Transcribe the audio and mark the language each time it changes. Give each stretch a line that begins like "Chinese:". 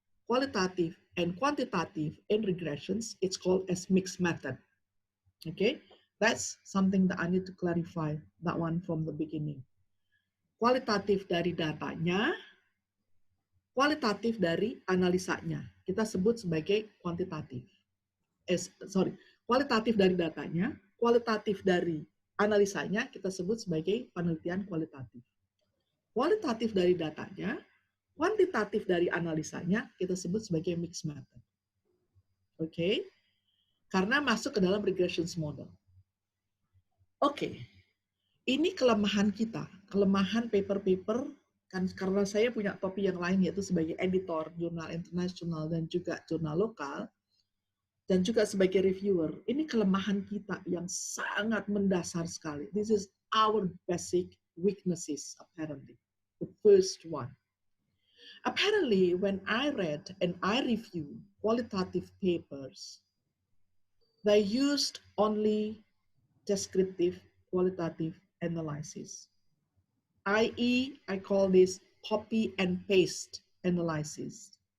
English: Qualitative and quantitative in regressions, it's called as mixed method. Okay, that's something that I need to clarify, that one from the beginning.
Indonesian: Kualitatif dari datanya, kualitatif dari analisanya. Kita sebut sebagai kuantitatif. Kualitatif dari datanya, kualitatif dari analisanya kita sebut sebagai penelitian kualitatif. Kualitatif dari datanya, kuantitatif dari analisanya kita sebut sebagai mixed method. Oke, karena masuk ke dalam regression model. Oke, ini kelemahan kita, kelemahan paper-paper, kan karena saya punya topi yang lain yaitu sebagai editor jurnal internasional dan juga jurnal lokal, dan juga sebagai reviewer. Ini kelemahan kita yang sangat mendasar sekali.
English: This is our basic weaknesses apparently. The first one. Apparently, when I read and I review qualitative papers, they used only descriptive qualitative analysis, i.e., I call this copy and paste analysis.